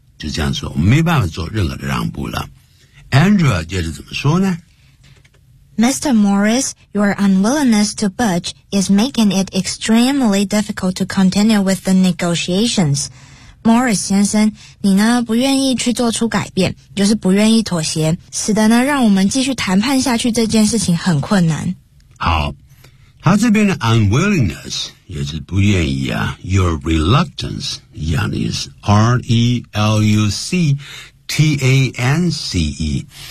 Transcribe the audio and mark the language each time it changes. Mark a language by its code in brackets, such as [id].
[zh] 就这样说，我们没办法做任何的让步了。 Andrea 接着怎么说呢？ [en] Mr. Morris, your unwillingness to budge is making it extremely difficult to continue with the negotiations. [zh] Morris 先生，你呢不愿意去做出改变，就是不愿意妥协，使得呢让我们继续谈判下去这件事情很困难。好，他这边的 unwillingness 也是不愿意啊， [en] your reluctance [zh] 一样的意思， R-E-L-U-C-T-A-N-C-E.